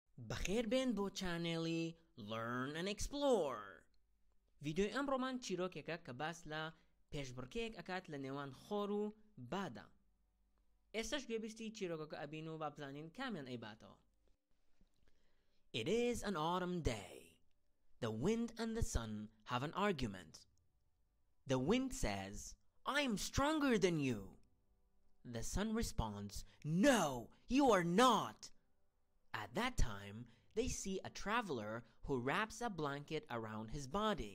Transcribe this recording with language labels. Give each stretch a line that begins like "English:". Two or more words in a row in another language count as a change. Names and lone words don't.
Central Kurdish: بەخێربێن بۆ چانێڵی Learn&Explore. ڤیدیۆی ئەمڕۆمان چیرۆکێکە کە باس لە پێشبڕکێک ئەکات لە نێوان خۆر و بادا. ئێستاش گوێبیستی چیرۆکەکە ئەبین و با بزانین کامیان ئەیباتەوە.
English: It is an autumn day. The wind and the sun have an argument. The wind says, "I'm stronger than you." The sun responds, "No, you are not." At that time, they see a traveler who wraps a blanket around his body.